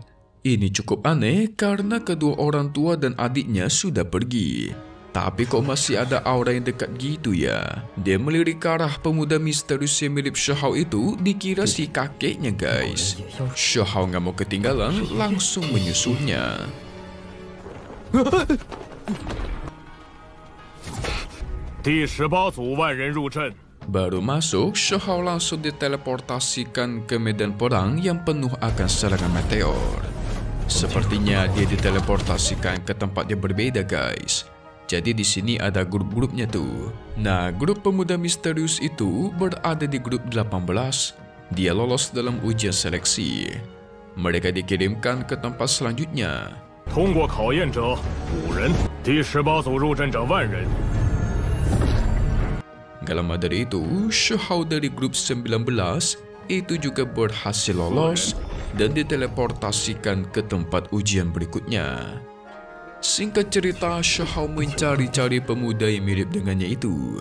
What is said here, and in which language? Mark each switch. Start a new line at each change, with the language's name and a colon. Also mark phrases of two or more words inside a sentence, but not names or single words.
Indonesian: Ini cukup aneh karena kedua orang tua dan adiknya sudah pergi. Tapi kok masih ada aura yang dekat gitu ya? Dia melirik ke arah pemuda misterius yang mirip Xiahou itu, dikira si kakeknya guys. Xiahou nggak mau ketinggalan, langsung menyusulnya.
Chinese: 第18组万人入阵。
Indonesian: Baru masuk, Xiahou langsung diteleportasikan ke medan perang yang penuh akan serangan meteor. Sepertinya dia diteleportasikan ke tempat yang berbeda guys. Jadi di sini ada grup-grupnya tuh. Nah, grup pemuda misterius itu berada di grup 18. Dia lolos dalam ujian seleksi. Mereka dikirimkan ke tempat selanjutnya.
Chinese: 通过考验者5人，第18组入阵者万人。
Indonesian: Gak lama dari itu, Xiahou dari grup 19 itu juga berhasil lolos dan diteleportasikan ke tempat ujian berikutnya. Singkat cerita, Xiahou mencari-cari pemuda yang mirip dengannya itu.